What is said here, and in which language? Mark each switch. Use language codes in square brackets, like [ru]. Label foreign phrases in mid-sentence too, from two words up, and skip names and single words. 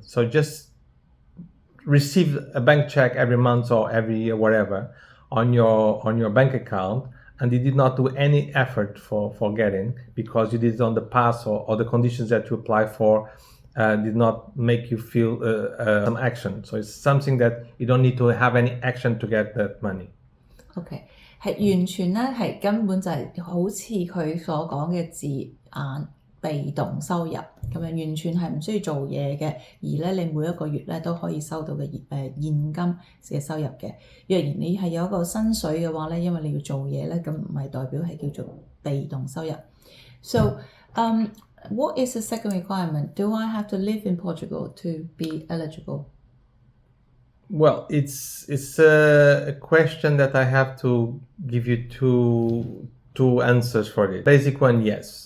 [en] So just receive a bank check every month or every year, whatever, on your bank account, and you did not do any effort for getting, because you did it on the past, or the conditions that you apply for did not make you feel some action. So it's something that you don't need to have any action to get that money. [yue] OK， 係完全咧係根本就係好似佢所講嘅字眼，被動收入咁樣，完全係唔需要做嘢嘅，而咧你每一個月咧都可以收到嘅現金嘅收入嘅。若然你係有一個薪水嘅話咧，因為你要做嘢咧，咁唔係代表係叫做被動收入。 [en] So what is the second requirement? Do I have to live in Portugal to be eligible? Well, it's a question that I have to give you two answers for it. Basic one, yes.